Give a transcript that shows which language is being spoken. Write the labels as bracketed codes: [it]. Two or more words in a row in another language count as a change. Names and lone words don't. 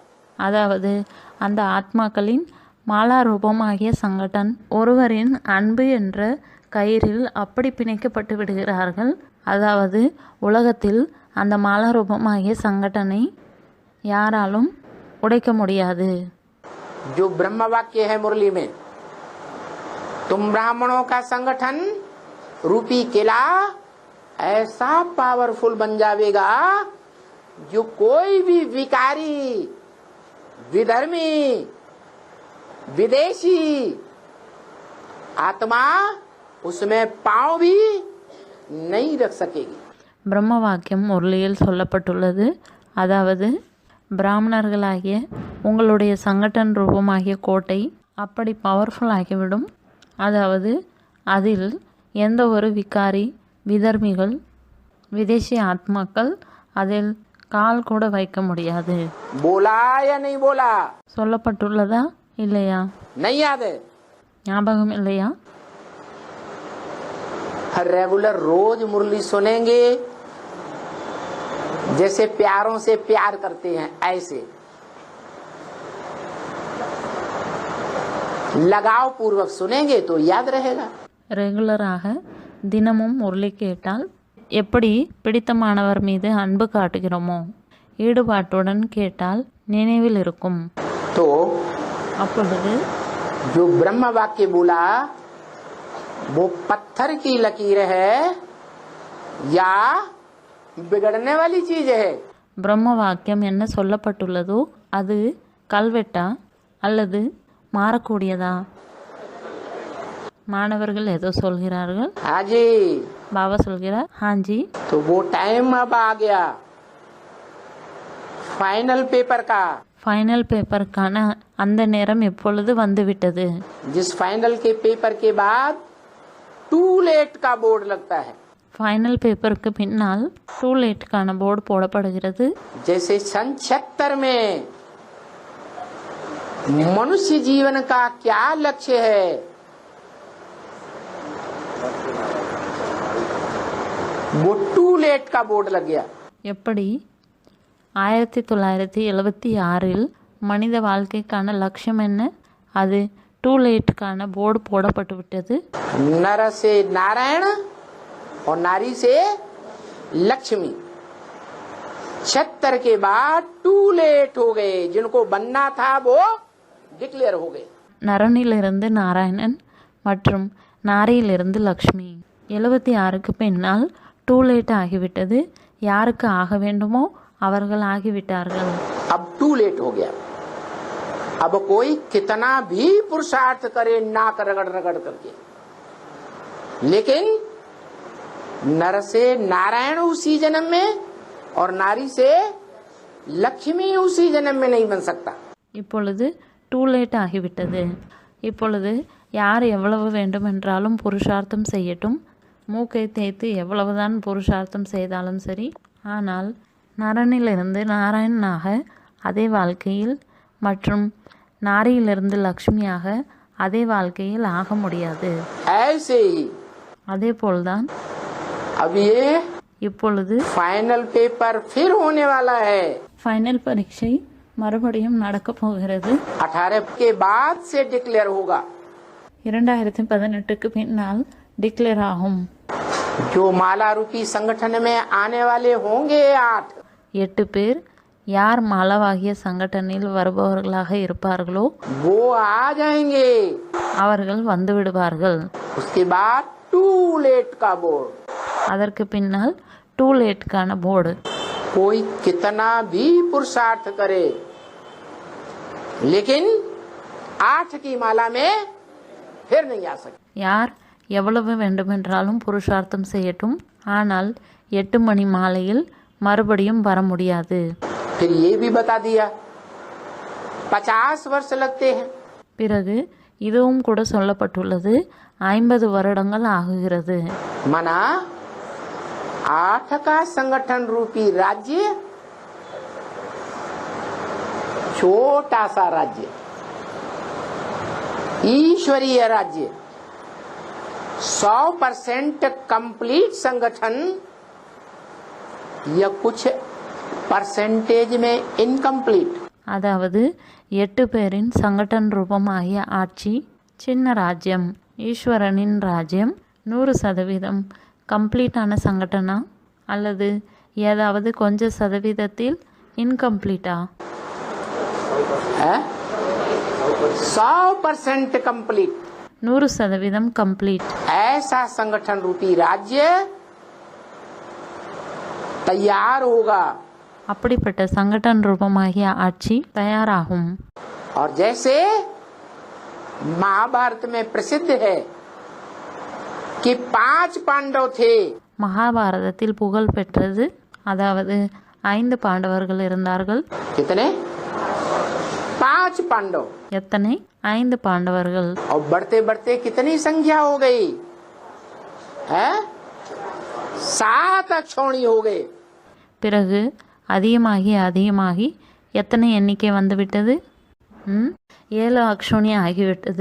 [ta] அதாவது அந்த ஆத்மாக்களின் மாலா ரூபமாகிய சங்கடன் ஒருவரின் அன்பு என்ற கயிறில் அப்படி பிணைக்கப்பட்டு விடுகிறார்கள். அதாவது உலகத்தில் அந்த மாலா ரூபமாகிய சங்கடனை யாராலும் உடைக்க முடியாது. [hi] जो ब्रह्म वाक्य है मुरली में, तुम ब्राह्मणों का संगठन रूपी किला ऐसा पावरफुल बन जाएगा जो कोई भी विकारी, विधर्मी, विदेशी आत्मा उसमें पांव भी नहीं रख सकेगी. [ta] பிரம்ம வாக்கியம் முரளியில் சொல்லப்பட்டுள்ளது. அதாவது பிராமணர்களாகிய உங்களுடைய சங்கடன் ரூபமாகிய கோட்டை அப்படி பவர்ஃபுல் ஆகிவிடும். அதாவது அதில் எந்த ஒரு விகாரி, விதர்மிகள், விதேசி ஆத்மாக்கள் அதில் கால் கூட வைக்க முடியாது. [hi] बोला या नहीं बोला? [ta] சொல்லப்பட்டுள்ளதா இல்லையா? [hi] नहीं याद है? [ta] ஞாபகம் இல்லையா? [hi] रेगुलर रोज मुरली सुनेंगे, जैसे प्यारों से प्यार करते हैं ऐसे लगाव पूर्वक सुनेंगे तो याद रहेगा. [ta] ரெகுலராக தினமும் முரளி கேட்டால் எப்படி பிடித்தமானவர் மீது அன்பு காட்டுகிறோமோ ஈடுபாட்டுடன் கேட்டால் நினைவில் இருக்கும். [hi] तो [ta] அப்பொழுது [hi] जो ब्रह्म वाक्य बोला वो पत्थर की लकीर है या बिगड़ने वाली चीज है? [ta] பிரம்ம வாக்கியம் என்ன சொல்லப்பட்டுள்ளதோ அது கல்வெட்டா அல்லது மாறக்கூடியதா? மாணவர்கள் ஏதோ சொல்கிறார்கள். [hi] हाँ जी, [ta] பாபா சொல்கிறார் ஹாஞ்சி. [hi] तो वो टाइम अब आ गया [en] final paper [hi] का, [en] final paperக்கான [ta] அந்த நேரம் எப்பொழுது வந்துவிட்டது. [hi] जिस फाइनल के पेपर के बाद [en] too late [hi] का बोर्ड लगता है. [en] final paperக்கு [ta] பின்னால் [en] too lateக்கான [ta] போர்டு போடப்படுகிறது. [hi] जैसे सन 76 में मनुष्य जीवन का क्या लक्ष्य है, वो [en] too late [hi] का बोर्ड लग गया. [ta] எப்படி 1976 மனித வாழ்க்கைக்கான லட்சியம் என்ன? அது [en] too lateக்கான [ta] போர்டு போடப்பட்டு விட்டது. [hi] नर से नारायण और नारी से लक्ष्मी. 76 के बाद [en] too late [hi] हो गए, जिनको बनना था वो डिक्लेयर हो गए. [ta] நரனிலிருந்து நாராயணன் மற்றும் நாரியிலிருந்து லக்ஷ்மி. 76க்கு பின்னால் [en] too late [ta] ஆகிவிட்டது. யாருக்கு ஆக வேண்டுமோ அவர்கள் ஆகிவிட்டார்கள். [hi] अब [en] too late [hi] हो गया. अब कोई कितना भी पुरुषार्थ करे नाक रगड़ रगड़ करके, लेकिन नर से नारायण उसी जन्म में और नारी से लक्ष्मी उसी जन्म में नहीं बन सकता. [ta] இப்பொழுது [en] too late [ta] ஆகிவிட்டது. இப்பொழுது யார் எவ்வளவு வேண்டுமென்றாலும் புருஷார்த்தம் செய்யட்டும், மூக்கை தேய்த்து எவ்வளவுதான் புருஷார்த்தம் செய்தாலும் சரி, ஆனால் நரனிலிருந்து நாராயணனாக அதே வாழ்க்கையில் மற்றும் நாரியிலிருந்து லக்ஷ்மியாக அதே வாழ்க்கையில் ஆக முடியாது. [hi] ऐसे ही [ta] அதே போல்தான் [hi] अब ये [ta] இப்பொழுது [en] final paper [hi] फिर होने वाला है. [ta] ஃபைனல் பரீட்சை மறுபடியும் நடக்கப் போகிறது. [hi] 18 के बाद से डिक्लेयर होगा. [ta] 2018க்கு பின்னால் டிக்ளேர் ஆகும். [hi] जो माला रूपी संगठन में आने वाले होंगे 8, [ta] 8 பேர் யார் மாலவாகிய சங்கடனில் வருபவர்களாக இருப்பார்களோ [hi] वो आ जाएंगे. [ta] அவர்கள் வந்து விடுவார்கள். [hi] उसके बाद [en] too late [hi] का बोर्ड. [ta] அதற்கு பின்னால் [en] too lateக்கான [ta] போர்டு. [hi] कोई कितना भी पुरुषार्थ करे, लेकिन 8 की माला में फिर नहीं आ सकते. [ta] யார் எவ்வளவு வேண்டுமென்றாலும் புருஷார்த்தம் செய்யட்டும், ஆனால் 8 மணி மாலையில் மறுபடியும் வர முடியாது. [hi] फिर ये भी बता दिया 50 वर्ष लगते हैं. [ta] பிறகு இதுவும் கூட சொல்லப்பட்டுள்ளது 50 வருடங்கள் ஆகுகிறது. [hi] मना 8 का संगठन रूपी राज्य छोटा सा राज्य, ईश्वरीय राज्य, 100% कंप्लीट संगठन या कुछ परसेंटेज में इनकम्प्लीट. [ta] அதாவது 8 பேரின் சங்கடன் ரூபமாகிய ஆட்சி, சின்ன ராஜ்யம், ஈஸ்வரனின் ராஜ்யம் 100% கம்ப்ளீட்டான சங்கடனா அல்லது ஏதாவது கொஞ்ச சதவீதத்தில் இன்கம்ப்ளீட்டா? [en] 100% कंप्लीट. 100% கம்ப்ளீட். [hi] ऐसा संगठन रूपी राज्य तैयार होगा. [ta] அப்படிப்பட்ட சங்கடன் ரூபமாகிய ஆட்சி தயாராகும். [hi] और जैसे महाभारत में प्रसिद्ध है कि 5 पांडव थे, [ta] மகாபாரதத்தில் புகழ் பெற்றது, அதாவது 5 பாண்டவர்கள் இருந்தார்கள். [hi] कितने? 5 पांडव. [ta] எத்தனை? 5 பாண்டவர்கள். [hi] और बढ़ते बढ़ते कितनी संख्या हो गई है? 7 अक्षौणी हो गए. [ta] பிறகு அதிகமாகி எத்தனை எண்ணிக்கை வந்துவிட்டது? 7 அக்ஷோணி ஆகிவிட்டது.